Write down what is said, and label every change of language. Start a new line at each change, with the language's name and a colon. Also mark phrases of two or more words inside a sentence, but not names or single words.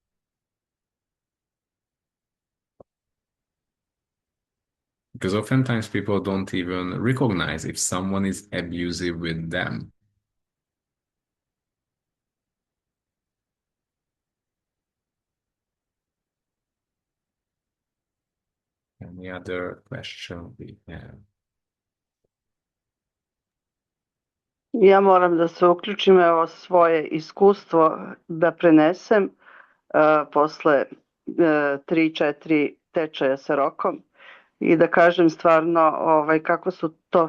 English: Because oftentimes people don't even recognize if someone is abusive with them. Any other question we have?
Serbian: Ja moram da se uključim, evo svoje iskustvo da prenesem posle 3-4 tečaja sa Rokom i da kažem stvarno kako su to